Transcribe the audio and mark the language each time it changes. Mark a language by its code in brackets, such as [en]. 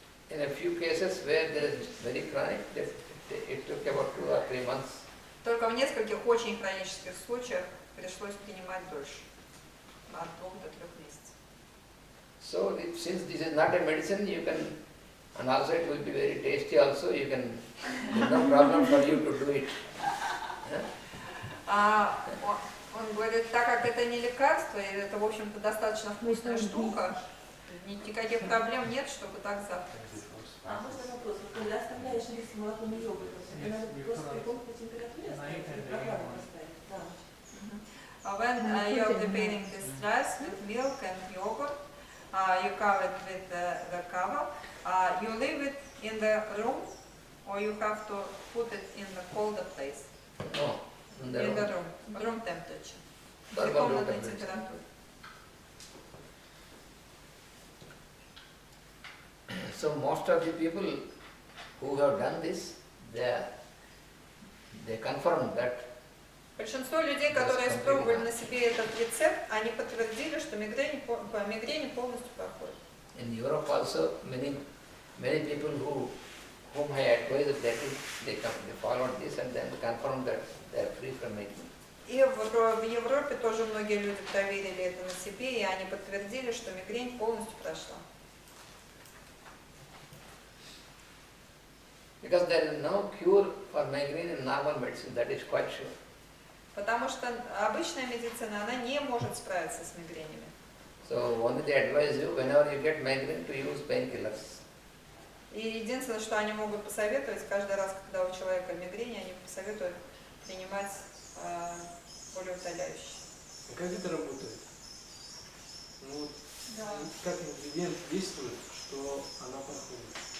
[en] In a few cases where there is very chronic, it took about 2 or 3 months. [ru] Только в нескольких очень хронических случаях пришлось принимать дольше, от 2 до 3 месяцев. [en] So since this is not a medicine, you can, and also it will be very tasty also, you can, there's no problem for you to do it. [ru] Он говорит, так как это не лекарство, и это, в общем-то, достаточно вкусная штука, никаких проблем нет, чтобы так завтракать. А можно вопрос? Когда оставляешь рис с молоком и йогуртом, надо просто при комнатной температуре оставить, программу поставить на ночь? [en] When you are preparing this rice with milk and yogurt, you cover it with the cover, you leave it in the room, or you have to put it in the colder place? No, in the In the room. room temperature. [ru] при [en] Normal room [ru] комнатной [en] temperature. [ru] температуре. [en] So most of the people who have done this, they confirm that [ru] Большинство людей, которые испробовали на себе этот рецепт, они подтвердили, что мигрени полностью проходит. [en] in Europe also many people whom I advised that they followed this and then confirmed that they are free from migraine. [ru] И в Европе тоже многие люди проверили это на себе, и они подтвердили, что мигрень полностью прошла. [en] Because there is no cure for migraine in normal medicine, that is quite sure. [ru] Потому что обычная медицина, она не может справиться с мигренями. [en] So only they advise you whenever you get migraine to use painkillers. [ru] И единственное, что они могут посоветовать, каждый раз, когда у человека мигрень, они посоветуют принимать болеутоляющие. Как это работает? Ну, как ингредиент действует, что она проходит?